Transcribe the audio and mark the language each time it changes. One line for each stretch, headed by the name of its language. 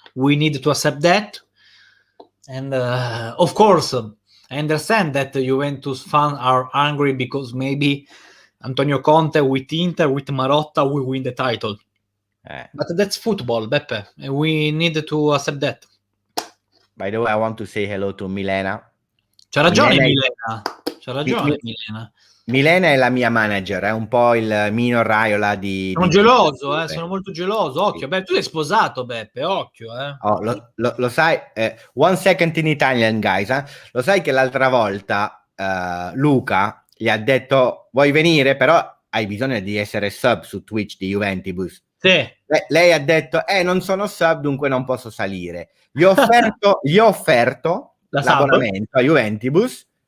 English: We need to accept that. And of course, I understand that the Juventus fans are angry because maybe Antonio Conte with Inter, with Marotta, will win the title. But that's football, Beppe. And we need to accept that. By the way, I want to say hello to Milena.
Italian: C'ha ragione Milena. C'ha ragione Milena. Milena è la mia manager, è un po' il Mino Raiola di... Sono geloso, sono molto geloso. Occhio, Beppe, tu sei sposato, Beppe, occhio. Oh, lo sai,
English: 1 second in Italian, guys.
Italian: Lo sai che l'altra volta Luca gli ha detto, vuoi venire? Però hai bisogno di essere sub su Twitch di Juventus. Sì. Lei ha detto, non sono sub, dunque non posso salire. Gli ho offerto l'abbonamento a Juventus.